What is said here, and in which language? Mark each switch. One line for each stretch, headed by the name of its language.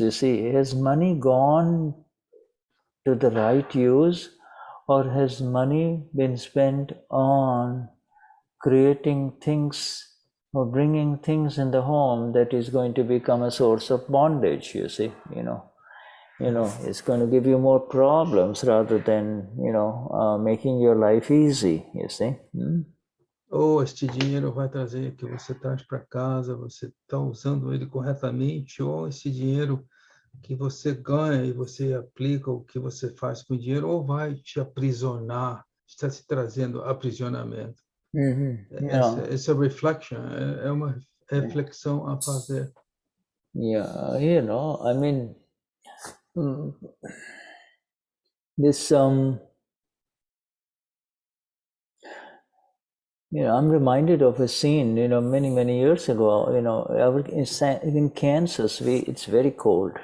English: You see, has money gone to the right use, or has money been spent on creating things or bringing things in the home that is going to become a source of bondage, you see, it's going to give you more problems rather than, making your life easy, you see.
Portuguese: Ou este dinheiro vai trazer que você traz para casa, você está usando ele corretamente, ou esse dinheiro que você ganha e você aplica o que você faz com o dinheiro, ou vai te aprisionar, está te trazendo aprisionamento. Essa reflection é uma reflexão a fazer.
English: Yeah, I mean, this I'm reminded of a scene, many years ago, in Kansas, it's very cold.